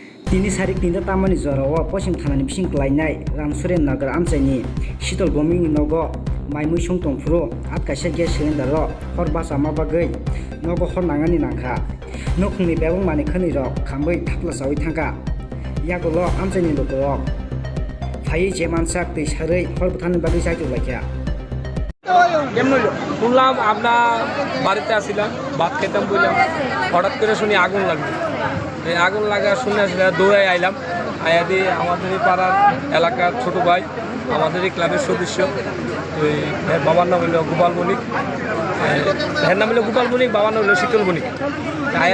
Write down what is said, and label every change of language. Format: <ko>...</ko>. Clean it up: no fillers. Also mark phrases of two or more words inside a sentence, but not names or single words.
<trp>Tini sarik tinta tamani zoro wa posim thanani bising klainai Ramsuren Nagar amchaini Shitol Boming nogo maimui sungtong furo at kaisa</trp> <en>gas cylinder</en> <trp>ro hor basa ma bagai nogo hor nangani nangkha nokungni bebong mani khani rok khambai thakla sawi thangka yagolo amchaini logo phai je mansak tei sarai hor buthani bagai jaitu laikya</trp> <bn>শুনলাম আপনার বাড়িতে আসছিলাম ভাত খেতাম বললাম হঠাৎ করে শুনি আগুন লাগবে এই আগুন লাগা শুনে আসলে দৌড়াই আইলাম আয়া দিয়ে আমাদেরই পাড়ার এলাকার ছোট ভাই আমাদেরই ক্লাবের সদস্য ওই এর বাবার নাম হলো গোপাল বণিক এর নাম হলো গোপাল বণিক বাবার নাম হলো শীতল বণিক আয়া</bn>